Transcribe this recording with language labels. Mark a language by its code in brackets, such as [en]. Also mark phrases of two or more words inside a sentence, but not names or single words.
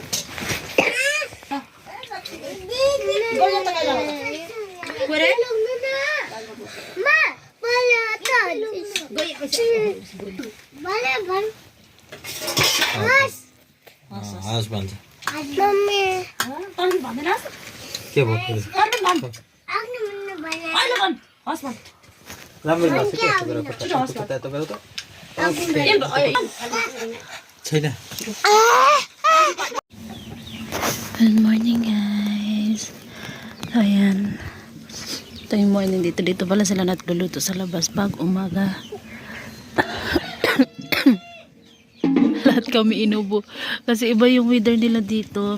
[en] husband. [ne] के भयो राम्रो लाग्छ के तपाईको त छैन [en] Good morning guys. [tl] Ayan. Ito yung morning dito. Dito pala sila nagluluto sa labas pag umaga. Lahat kami inubo. Kasi iba yung weather nila dito.